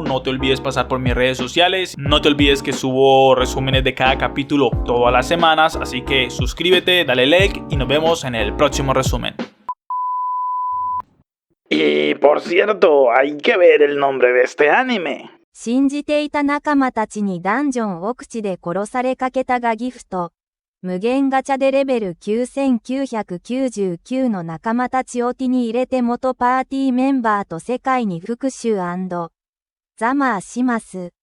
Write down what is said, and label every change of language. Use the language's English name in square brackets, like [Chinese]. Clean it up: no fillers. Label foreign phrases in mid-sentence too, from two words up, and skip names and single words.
[Spanish] No te olvides pasar por mis redes sociales. No te olvides que subo resúmenes de cada capítulo todas las semanas, así que suscríbete, dale like y nos vemos en el próximo resumen. Y por cierto, hay que ver el nombre de este anime. [Japanese] 信じていた仲間たちにダンジョン奥地で殺されかけたがギフト。無限ガチャでレベル9999の仲間たちを手に入れて元パーティーメンバーと世界に復讐&ザマーします。